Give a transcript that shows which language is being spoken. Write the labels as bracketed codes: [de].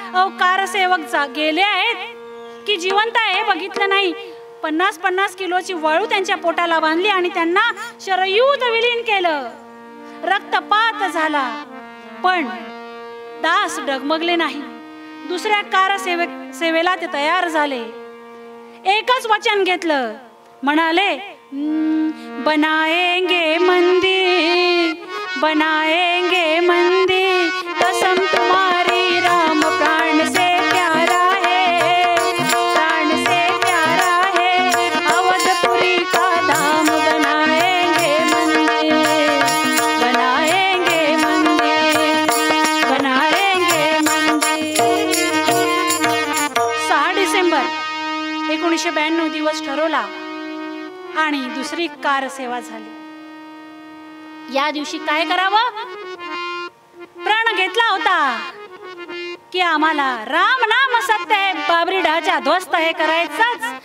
[mr] अहो, कारसेवक गेले आहेत की जिवंत आहे बघितलं नाही. 50-50 किलोची वळू त्यांच्या पोटाला बांधली आणि त्यांना शरयूत विलीन केलं. रक्तपात झाला. पण दास डगमगले नाही. दुसऱ्या सेवेला ते तयार झाले. एकच वचन घेतलं, म्हणाले [hi] बनाएंगे मंदिर, बनाएंगे मंदिर, कसम तुम्हारी राम प्राण से प्यारा है, प्राण से प्यारा है, अवधपुरी का धाम बनाएंगे मंदिर, बनाएंगे मंदिर, बनाएंगे मंदिर. [mr] 6 डिसेंबर 1992 दिवस ठरवला आणि दुसरी कार सेवा झाली. या दिवशी काय करावं? प्रण घेतला होता की आम्हाला राम नाम सत्य आहे, बाबरी ढाचा ध्वस्त हे करायचंच.